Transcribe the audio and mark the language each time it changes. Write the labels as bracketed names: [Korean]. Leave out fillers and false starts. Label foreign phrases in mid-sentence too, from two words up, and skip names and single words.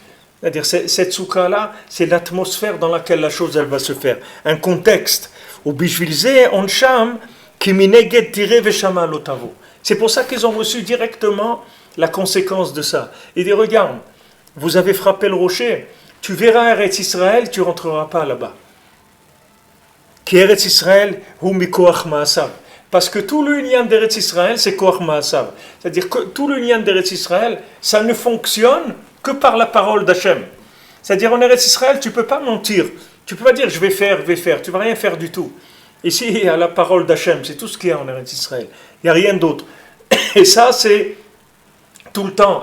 [French] C'est-à-dire, cette souka-là, c'est l'atmosphère dans laquelle la chose, elle va se faire. Un contexte. C'est pour ça qu'ils ont reçu directement la conséquence de ça. Il dit, regarde, vous avez frappé le rocher, tu verras Eretz Israël, tu ne rentreras pas là-bas. [Hebrew] כי ארץ ישראל הוא מכוח מעשיו. [French] Parce que tout le lien d'Eretz Israël, c'est [Hebrew] כוח מעשיו. [French] C'est-à-dire que tout le lien d'Eretz Israël, ça ne fonctionne que par la parole d'Hachem. C'est-à-dire en Eretz Israël, tu ne peux pas mentir. Tu ne peux pas dire je vais faire. Tu ne vas rien faire du tout. Ici, il y a la parole d'Hachem. C'est tout ce qu'il y a en Eretz Israël. Il n'y a rien d'autre. Et ça, c'est tout le temps.